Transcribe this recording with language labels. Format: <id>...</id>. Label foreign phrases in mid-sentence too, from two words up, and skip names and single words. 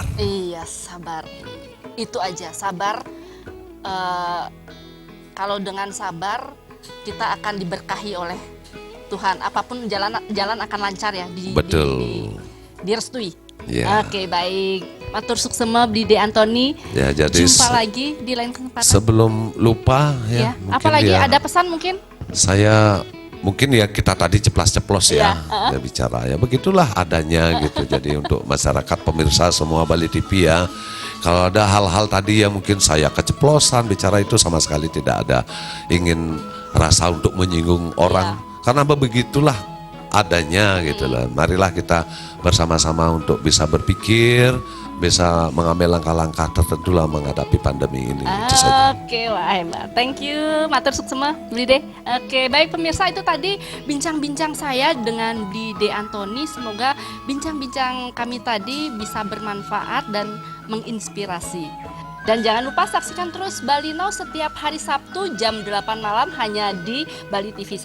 <id>Iya, sabar. Itu aja, sabar. Kalau dengan sabar kita akan diberkahi oleh Tuhan. Apapun jalan akan lancar ya. Betul. Direstui. Ya. Oke, baik.</id> <ban>Matur suksema De Antoni.</ban> <id>Ya, jadi Jumpa lagi di lain kesempatan. sebelum lupa Ya. ya, mungkin Apalagi ya, ada pesan mungkin? saya mungkin ya kita tadi ceplas-ceplos Iya, ya bicara ya begitulah adanya gitu. Jadi untuk masyarakat pemirsa semua Bali TV ya, kalau ada hal-hal tadi yang mungkin saya keceplosan bicara itu sama sekali tidak ada ingin rasa untuk menyinggung orang, karena begitulah adanya gitu lah. Marilah kita bersama-sama untuk bisa berpikir, bisa mengambil langkah-langkah tertentu lah menghadapi pandemi ini. Itu saja. Oke, wah hebat.</id> <en>Thank you,</en> <ban>matur suksema, Blide.</ban> <id>Oke, baik pemirsa, itu tadi bincang-bincang saya dengan De Antoni. Semoga bincang-bincang kami tadi bisa bermanfaat dan menginspirasi. Dan jangan lupa saksikan terus Bali Now setiap hari Sabtu jam 8 malam hanya di Bali TV.</id>